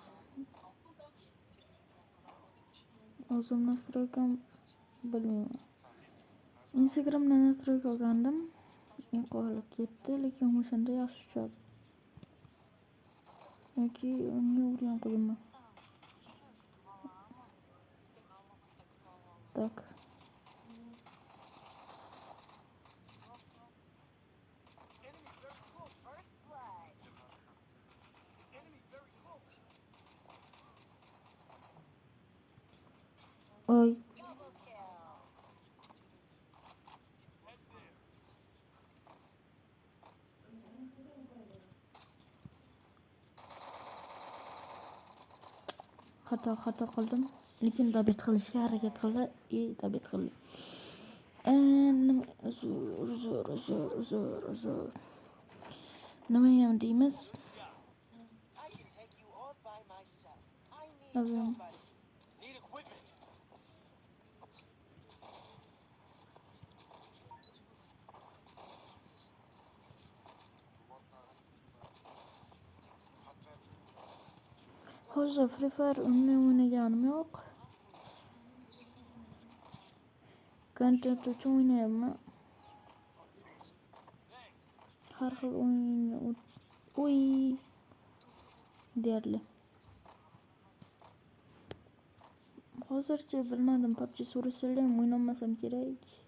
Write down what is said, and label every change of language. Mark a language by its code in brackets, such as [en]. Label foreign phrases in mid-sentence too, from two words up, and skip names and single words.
[uz] O'zim nastroykam bilmayman. Instagramdan nastroyka olgandim. Yo'qolib ketdi, lekin o'shanda yaxshi tushadi. Yoki unga urgan qo'yaman. Tak. [en] First blood. [uz] Oy. [en] Double kill. [uz] Xato qildim. Lekin dabit qilishga harakat qildi. Dabit qildi. Uzr. Nima ham deymiz? [en] I can take you all by myself. I need Okay. nobody. Need equipment. [uz] Hozir Free Fire o'ynaganim yo'q. Content uchun o'ynayapman. Har xil o'yinga deyarli. Hozircha bilmadim, PUBG so'rasalar ham o'ynamasam kerak.